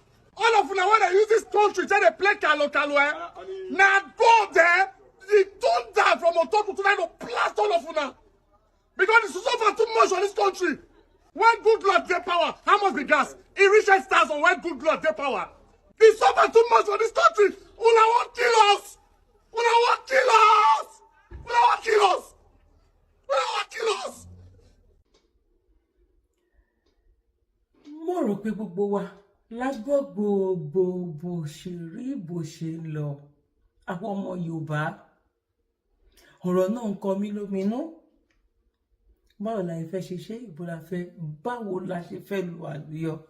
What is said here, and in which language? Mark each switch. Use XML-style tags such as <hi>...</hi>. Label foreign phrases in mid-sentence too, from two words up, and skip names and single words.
<pcm>All of them when they use this country, they play calo. Now go there, the thunder from on top to try to blast all of them. Because it's suffer too much on this country. When good Lord get power, how much the gas? It reaches 1,000 when good Lord get power. It suffer too much on this country. Una want kill us. Una want kill us. Una want kill us. Una want kill us.</pcm> <yo>Mo rò pé gbogbo wa lágbọ́ gbogbo bó ṣe rí bó ṣe ń lọ. Àwọn ọmọ Yorùbá ọ̀rọ̀ náà ń kọ mí lóminú. Báwo la fẹ́ ṣe ìbò la fẹ́, báwo la ṣe fẹ́ lu àlùyọ.</yo>